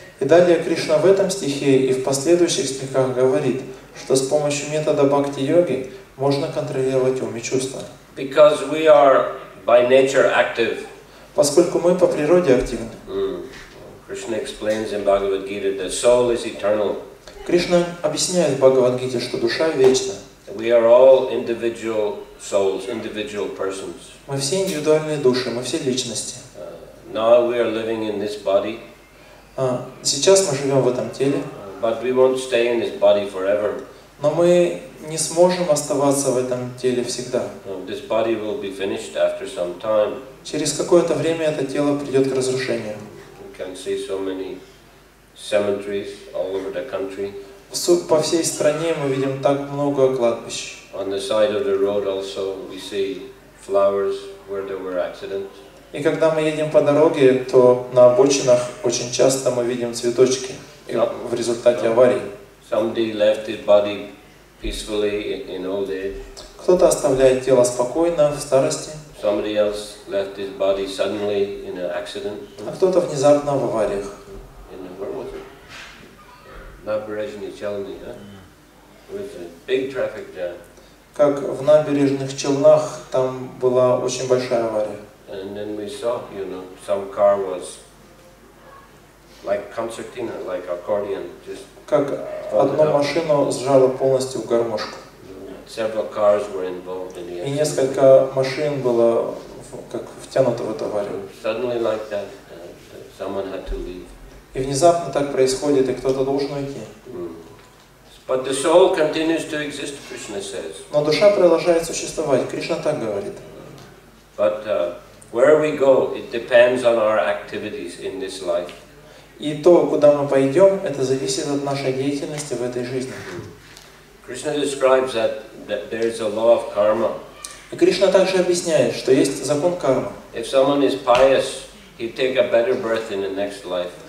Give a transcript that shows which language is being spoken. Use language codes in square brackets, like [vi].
[ru] И далее Кришна в этом стихе и в последующих стихах говорит, что с помощью метода бхакти-йоги можно контролировать ум и чувства. [en] Because we are by nature active. [ru] Поскольку мы по природе активны. [en] Krishna explains in Bhagavad Gita that soul is eternal. [ru] Кришна объясняет в Бхагавад-гите, что душа вечна. [en] We are all individual souls, individual persons. [ru] Мы все индивидуальные души, мы все личности. [en] Now we are living in this body. [ru] Сейчас мы живем в этом теле. [en] But we won't stay in this body forever. [ru] Но мы не сможем оставаться в этом теле всегда. [en] This body will be finished after some time. [ru] Через какое-то время это тело придет к разрушению. [en] We can see so many cemeteries all over the country. [ru] По всей стране мы видим так много кладбищ. [en] On the side of the road also we see flowers where there were accidents. [ru] И когда мы едем по дороге, то на обочинах очень часто мы видим цветочки в результате аварий. [en] Somebody left his body peacefully in old age. [ru] Кто-то оставляет тело спокойно в старости. [en] Somebody else left his body suddenly in an accident. [ru] А кто-то внезапно в авариях. [en] Where was it? Nabережной Челны, huh? It was a big traffic jam. [ru] как в набережных Челнах, там была очень большая авария. [en] And then we saw, you know, some car was like concertina, like accordion, just [ru] Как одну машину сжало полностью в гармошку. [en] several cars were involved in the [ru] И [en] accident. [ru] несколько машин было как втянуто в эту аварию. [en] Suddenly like that, someone had to leave. [ru] И внезапно так происходит, и кто-то должен уйти. [en] But the soul continues to exist, Krishna says. [ru] Но душа продолжает существовать. Кришна так говорит. [en] But where we go, it depends on our activities in this life. [ru] И то, куда мы пойдем, это зависит от нашей деятельности в этой жизни. [en] Krishna describes that there is a law of karma. [ru] И Кришна также объясняет, что есть закон кармы. [en] If someone is pious, he take a better birth in the next life.